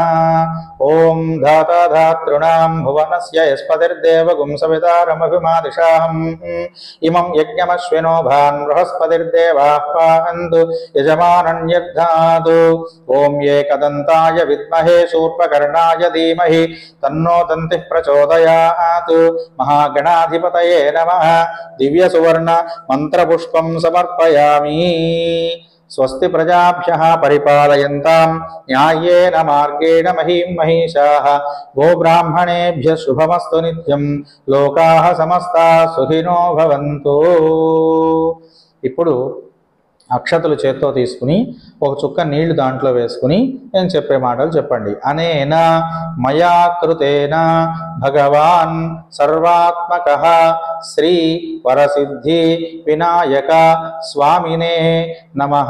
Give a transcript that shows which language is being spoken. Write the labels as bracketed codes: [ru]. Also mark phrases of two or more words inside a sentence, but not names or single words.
[sa] ఓం ధాతాధాతృణాం భువనస్య యస్పతిర్దేవగుం సవితారమభిమాదిషాహం ఇమం యజ్ఞమశ్వినో భాన్ బృహస్పతిర్దేవాః పాహन्तు యజమానన్యర్ధాతు. ఓం ఏకదంతాయ విద్మహే శూర్పకర్ణాయ ధీమహి తన్నో దంతిః ప్రచోదయాత్. మహాగణాధిపతయే నమః. దివ్య సువర్ణ మంత్రపుష్పం సమర్పయామి. స్వస్తి ప్రజాభ్యః పరిపాలయంతాం న్యాయేన మార్గేణ మహీం మహిషాః. గోబ్రాహ్మణేభ్యః శుభమస్తు నిత్యం. లోకాః సమస్తాః సుఖినో భవంతు. [te] ఇప్పుడు అక్షతలు చేత్తో తీసుకుని ఒక చుక్క నీళ్లు దాంట్లో వేసుకుని నేను చెప్పే మాటలు చెప్పండి. [sa] అనేన మయా కృతేన భగవాన్ సర్వాత్మకః శ్రీ వరసిద్ధి వినాయక స్వామినే నమః.